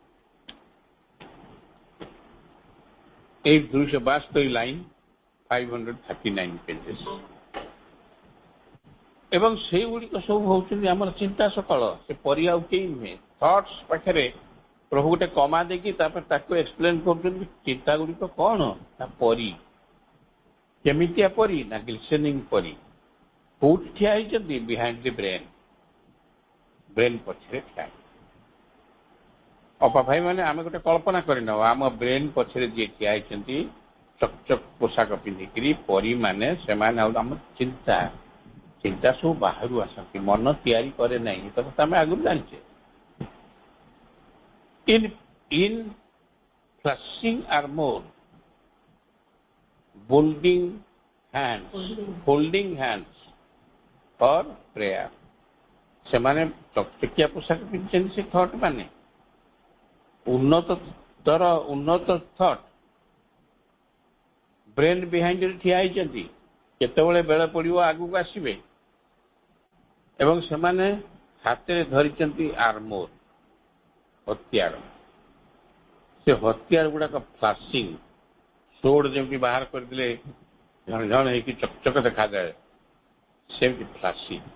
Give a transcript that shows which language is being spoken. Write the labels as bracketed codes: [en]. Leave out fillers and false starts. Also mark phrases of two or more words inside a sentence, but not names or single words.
[or] এই 272 ଲାଇନ୍ 539 ପେଜେସ୍ ଏବଂ ସେଇଗୁଡ଼ିକ ସବୁ ହେଉଛନ୍ତି ଆମର ଚିନ୍ତା ସକଳ ସେ ପରୀ ଆଉ କେହି ନୁହେଁ ଥଟ୍ସ ପାଖରେ ପ୍ରଭୁ ଗୋଟେ କମା ଦେଇକି ତାପରେ ତାକୁ ଏକ୍ସପ୍ଲେନ କରୁଛନ୍ତି ଚିନ୍ତା ଗୁଡ଼ିକ କ'ଣ ନା ପରୀ କେମିତିଆ ପରୀ ନା ଗ୍ଲିସେନିଂ ପରୀ କୋଉଠି ଠିଆ ହେଇଛନ୍ତି [en] behind the brain [or] ପଛରେ ଠିଆ ଅପା ଭାଇ ମାନେ ଆମେ ଗୋଟେ କଳ୍ପନା କରିନେବା ଆମ ବ୍ରେନ୍ ପଛରେ ଯିଏ ଠିଆ ହେଇଛନ୍ତି ଚକଚକ ପୋଷାକ ପିନ୍ଧିକିରି ପରୀ ମାନେ ସେମାନେ ଆଉ ଆମ ଚିନ୍ତା ସବୁ ବାହାରୁ ଆସନ୍ତି ମନ ତିଆରି କରେ ନାହିଁ ଏ କଥା ଆମେ ଆଗରୁ ଜାଣିଛେ [en] in flashing armor holding hands for prayer [or] ସେମାନେ ଚକଚକିଆ ପୋଷାକ ପିନ୍ଧିଛନ୍ତି ସେ ଥଟ୍ ମାନେ ଉନ୍ନତ ଥଟ୍ ବ୍ରେନ୍ ବିହାଇଣ୍ଡରେ ଠିଆ ହେଇଛନ୍ତି କେତେବେଳେ ବେଳ ପଡ଼ିବ ଆଗକୁ ଆସିବେ ଏବଂ ସେମାନେ ହାତରେ ଧରିଛନ୍ତି ଆର୍ମୋର ହତିଆର ସେ ହତିଆର ଗୁଡାକ [en] flashing sword [or] ଯେମିତି ବାହାର କରିଦେଲେ ଝଣ ଝଣ ହେଇକି ଚକଚକ ଦେଖାଯାଏ ସେମିତି ଫ୍ଲାସିଂ